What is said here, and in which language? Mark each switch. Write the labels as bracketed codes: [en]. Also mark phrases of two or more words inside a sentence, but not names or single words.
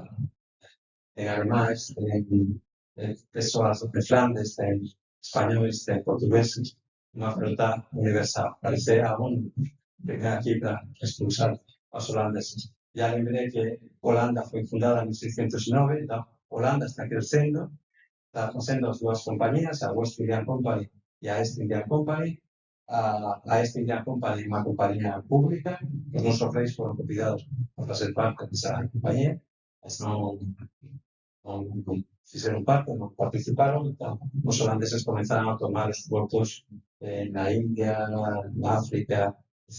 [gl] Ten alemães, ten persoas de Flandes, ten españoles, ten portugueses, unha frota universal. Parece a ONU que ven aquí para expulsar aos holandeses. Ya lembrei que Holanda foi fundada en 1609, então Holanda está crecendo, está facendo as dúas compañías, [en] a West India Company [gl] e a [en] East India Company. [gl] A [en] East India Company [gl] é unha compañía pública, os nosos reis foron convidados a facer parte desa compañía, mas non fixeron parte, non participaron, então os holandeses comenzaron a tomar os portos na India, na África, etc.